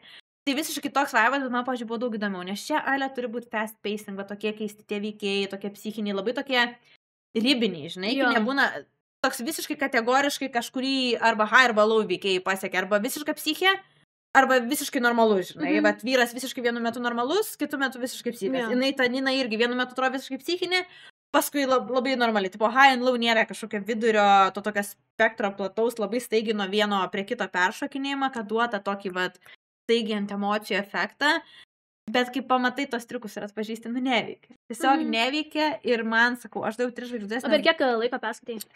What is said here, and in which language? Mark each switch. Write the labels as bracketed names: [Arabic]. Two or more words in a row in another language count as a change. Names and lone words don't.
[Lithuanian] Tai visiškai toks vaibas, bet man, pavyzdžiui, buvo daug įdomiau, nes čia turi būti [English] fast pacing, [Lithuanian] va tokie keisti tie veikėjai, tokie psichiniai, labai tokie ribiniai, žinai, kai nebūna toks visiškai kategoriškai kažkurį arba high arba low veikėjai pasiekia, arba visiškai psichė, arba visiškai normalus, žinai, bet vyras visiškai vienu metu normalus, kitu metu visiškai psichas. Nina irgi vienu metu atrodo visiškai psichinė, paskui labai normaliai, tipo [English] high and low [Lithuanian] nėra kažkokio vidurio, to tokio spektro plataus, labai staigiai nuo vieno prie kito peršokinėjimą, kad duota tokį, staigiant emocijų efektą, bet kai pamatai tos triukus ir atpažįsti, neveikia. Tiesiog neveikia ir man, sakau, aš daug 3 žvaigždės. O per kiek laiko perskaitai?